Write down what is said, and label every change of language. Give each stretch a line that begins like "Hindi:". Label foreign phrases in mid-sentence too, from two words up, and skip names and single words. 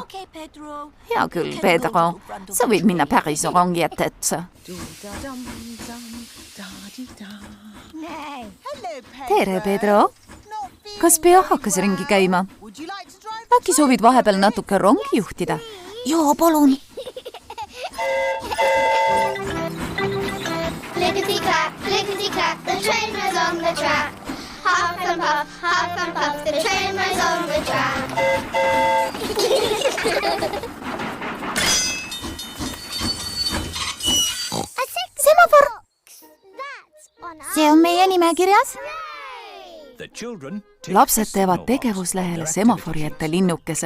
Estonian: Hea küll, Pedro. Sa võid minna päris rongi ettetsa. Tere, Pedro. Kas pea hakkas ringi käima? Äkki soovid vahepeal natuke rongi juhtida? Jaa, palun.
English: Clickety-clack, the train was on the track. Huff and puff, the train was on the track.
Estonian: Semafor! See on meie nimekirjas. Lapsed teevad tegevuslehele semafori ette linnukese.